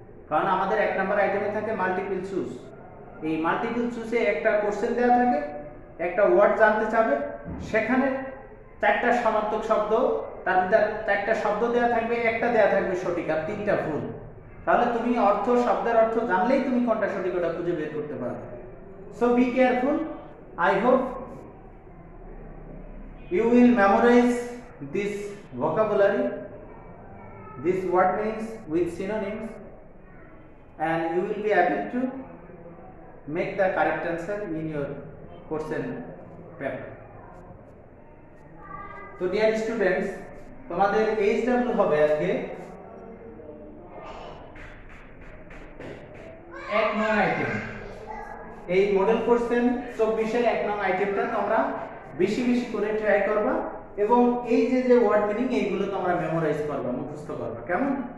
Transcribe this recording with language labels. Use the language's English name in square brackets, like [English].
[Bangla] কারণ আমাদের 1 নাম্বার আইটেমে থাকে মাল্টিপল চুজ। এই মাল্টিপল চুজে একটা কোশ্চেন দেওয়া থাকে, একটা ওয়ার্ড জানতে চাবে, সেখানে 4টা সমার্থক শব্দ, তার ভিতর 4টা শব্দ দেওয়া থাকবে, একটা দেওয়া থাকবে সঠিক আর 3টা ভুল। তাহলে তুমি অর্থ, শব্দের অর্থ জানলেই তুমি কোনটা সঠিক ওটা খুঁজে বের করতে পারবে। [English] So be careful. I hope you will memorize this vocabulary, this word meanings with synonyms, and you will be able to make the correct answer in your question paper. So dear students, [Bangla] তোমাদের HW হবে আজকে 1 নং item. এই model question 24 এর 1 নং আইটেমটা তোমরা বেশি বেশি করে ট্রাই করবা এবং এই যে ওয়ার্ড মিনিং এইগুলো তোমরা মেমোরাইজ করবা, মুখস্থ করবা, কেমন?